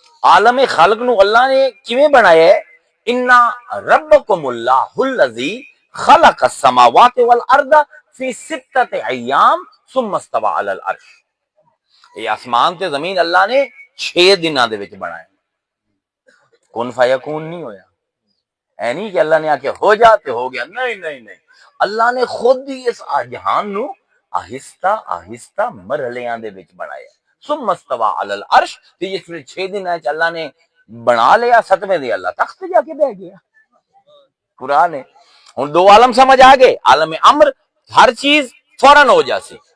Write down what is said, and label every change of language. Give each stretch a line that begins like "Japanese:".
Punjabi: عالم خلق نو اللہ نے کیویں بنایا ہے؟
Arabic: انا ربکم اللہ الذی خلق السماوات والارض فی ستۃ ایام ثم استوى علی العرش.
Punjabi: یہ آسمان تے زمین اللہ نے 6 دنوں دے وچ بنایا. کن فیکون نہیں ہویا. اے نہیں کہ اللہ نے آکے ہو جا تے ہو گیا. نہیں نہیں نہیں. اللہ نے خود ہی اس جہان نو آہستہ آہستہ مرحلیاں دے وچ بنایا.
Arabic: ثم استوى علی العرش.
Punjabi: تے جس 6 دن وچ اللہ نے بنا لیا 7ویں دن اللہ تخت جا کے بیٹھ گیا. قرآن ہے. ہن 2 عالم سمجھ آ گئے. عالم امر ہر چیز فوراً ہو جاسی.